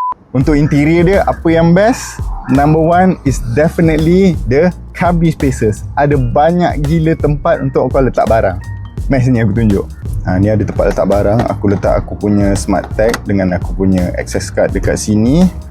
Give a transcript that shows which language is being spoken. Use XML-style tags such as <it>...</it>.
<ms>Untuk interior dia, apa yang best?</ms> <en>Number one is definitely the cabin spaces.</en> <ms>Ada banyak gila tempat untuk kau letak barang. Mari sini aku tunjuk. Ni ada tempat letak barang. Aku letak aku punya smart tag dengan aku punya access card dekat sini.</ms>